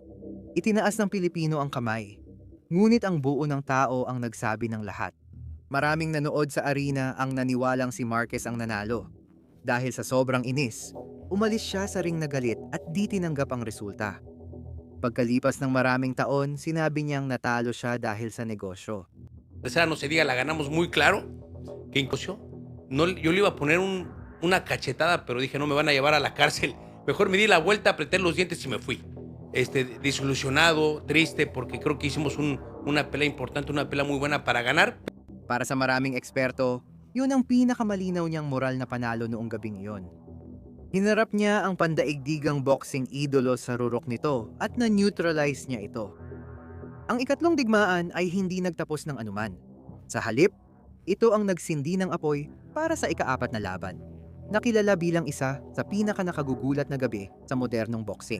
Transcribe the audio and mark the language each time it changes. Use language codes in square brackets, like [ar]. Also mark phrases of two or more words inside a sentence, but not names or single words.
[tl] Itinaas ng Pilipino ang kamay. Ngunit ang buo ng tao ang nagsabi ng lahat. Maraming nanood sa arena ang naniwalang si Marquez ang nanalo. Dahil sa sobrang inis, umalis siya sa ring na galit at di tinanggap ang resulta. Pagkalipas ng maraming taon, sinabi niyang natalo siya dahil sa negosyo. [es] Esa no se diga, la ganamos muy claro. Que incluso no, yo le iba a poner una cachetada, pero dije, no me van a llevar a la cárcel. Mejor me di la vuelta, apreté los dientes y me fui. Desilusionado, triste, porque creo que hicimos una pelea importante, una pelea muy buena para ganar. [tl] Para sa maraming eksperto, yun ang pinakamalinaw niyang moral na panalo noong gabing iyon. Hinarap niya ang pandaigdigang boxing idolo sa rurok nito at na-neutralize niya ito. Ang ikatlong digmaan ay hindi nagtapos ng anuman. Sa halip, ito ang nagsindi ng apoy para sa ika-4 na laban, nakilala bilang isa sa pinaka-nakagugulat na gabi sa modernong boxing.